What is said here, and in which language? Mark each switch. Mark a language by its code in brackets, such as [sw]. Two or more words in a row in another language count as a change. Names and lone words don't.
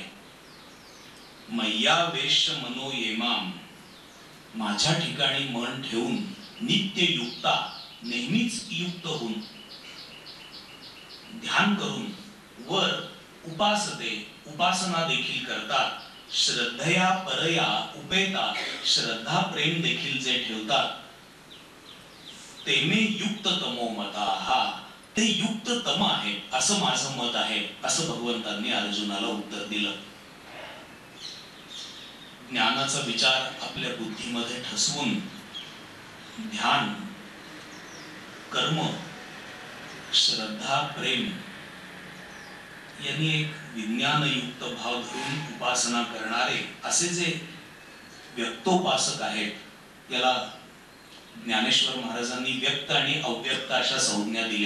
[sa] मय्या वेश्य मनो येमाम, [mr] माझ्या ठिकाणी मन ठेवून [sa] नित्य युक्ता, [mr] नेहमीच युक्त होऊन ध्यान करून [sa] वर उपासते, [mr] उपासना देखील करतात [sa] श्रद्धया परया उपेता, [mr] श्रद्धा प्रेम देखील जे ठेवतात [sa] ते मे युक्त तमो मता, [mr] हा ते युक्त तम आहे असं माझं मत आहे, असं भगवंतांनी अर्जुनाला उत्तर दिलं. ज्ञानाचा विचार आपल्या बुद्धीमध्ये ठसवून ध्यान, कर्म, श्रद्धा, प्रेम यांनी एक विज्ञानयुक्त भाव धरून उपासना करणारे असे जे व्यक्तोपासक आहेत, याला ज्ञानेश्वर महाराजांनी व्यक्त आणि अव्यक्त अशा संज्ञा दिल्या.